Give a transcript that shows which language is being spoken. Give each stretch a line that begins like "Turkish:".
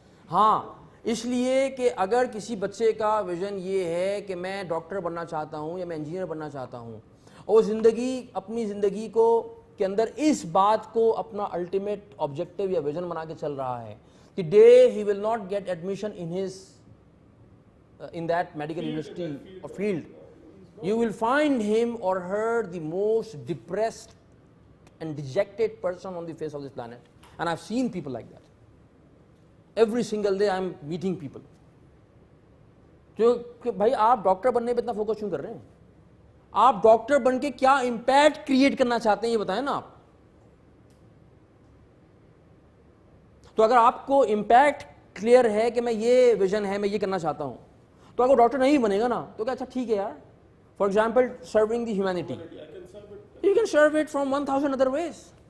Urdu: ہاں, اس لیے کہ اگر کسی بچے کا ویژن یہ ہے کہ میں ڈاکٹر بننا چاہتا ہوں یا میں انجینئر بننا چاہتا ہوں, اور اپنی زندگی کو کے اندر اس بات کو اپنا الٹیمیٹ آبجیکٹو یا ویژن بنا کے چل رہا ہے کہ
English: They he will not get admission in that medical university or field, you will find him or her the most depressed and dejected person on the face of this planet. And I've seen people like that. Every single day I'm meeting people.
Urdu: جو کہ بھائی آپ doctor بننے پہ اتنا focus کیوں کر رہے ہیں؟ آپ ڈاکٹر بن کے کیا امپیکٹ کریٹ کرنا چاہتے ہیں یہ بتائیں نا آپ. تو اگر آپ کو امپیکٹ کلیئر ہے کہ میں یہ ویژن ہے, میں یہ کرنا چاہتا ہوں, تو اگر ڈاکٹر نہیں بنے گا نا تو کیا اچھا ٹھیک ہے یار,
English: For example serving the humanity, you can serve it from 1000 other ways.